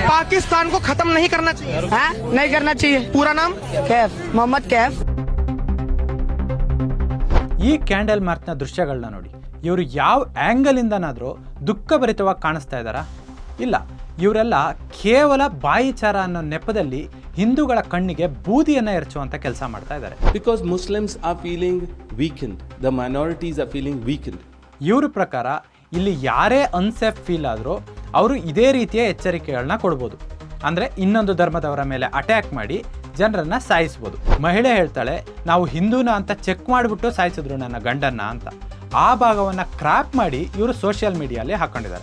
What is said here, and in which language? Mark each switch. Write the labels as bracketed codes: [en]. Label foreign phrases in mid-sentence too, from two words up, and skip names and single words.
[hi] पाकिस्तान को खत्म नहीं करना चाहिए। हाँ नहीं करना चाहिए। पूरा नाम कैफ मोहम्मद कैफ। [kn] ಈ [en] candle march [kn] ದೃಶ್ಯಗಳನ್ನ ನೋಡಿ, ಇವರು ಯಾವ ಆ್ಯಂಗಲ್ ಇಂದನಾದರೂ ದುಃಖಭರಿತವಾಗಿ ಕಾಣಿಸ್ತಾ ಇದ್ದಾರಾ? ಇಲ್ಲ, ಇವರೆಲ್ಲ ಕೇವಲ ಬಾಯಿಚಾರ ಅನ್ನೋ ನೆಪದಲ್ಲಿ ಹಿಂದೂಗಳ ಕಣ್ಣಿಗೆ ಬೂದಿಯನ್ನು ಎರಚುವಂತ ಕೆಲಸ ಮಾಡ್ತಾ ಇದ್ದಾರೆ. [en] Because Muslims are feeling weakened, the minorities are feeling weakened. [kn] ಇವ್ರ ಪ್ರಕಾರ ಇಲ್ಲಿ ಯಾರೇ [en] unsafe feel [kn] ಆದರೂ ಅವರು ಇದೇ ರೀತಿಯ ಎಚ್ಚರಿಕೆಗಳನ್ನ ಕೊಡ್ಬೋದು. ಅಂದರೆ ಇನ್ನೊಂದು ಧರ್ಮದವರ ಮೇಲೆ ಅಟ್ಯಾಕ್ ಮಾಡಿ ಜನರನ್ನ ಸಾಯಿಸ್ಬೋದು. ಮಹಿಳೆ ಹೇಳ್ತಾಳೆ, ನಾವು ಹಿಂದೂನ ಅಂತ ಚೆಕ್ ಮಾಡಿಬಿಟ್ಟು ಸಾಯಿಸಿದ್ರು ನನ್ನ ಗಂಡನ್ನ ಅಂತ. ಆ ಭಾಗವನ್ನು ಕ್ರಾಪ್ ಮಾಡಿ ಇವರು [en] social media [kn] ಹಾಕೊಂಡಿದ್ದಾರೆ.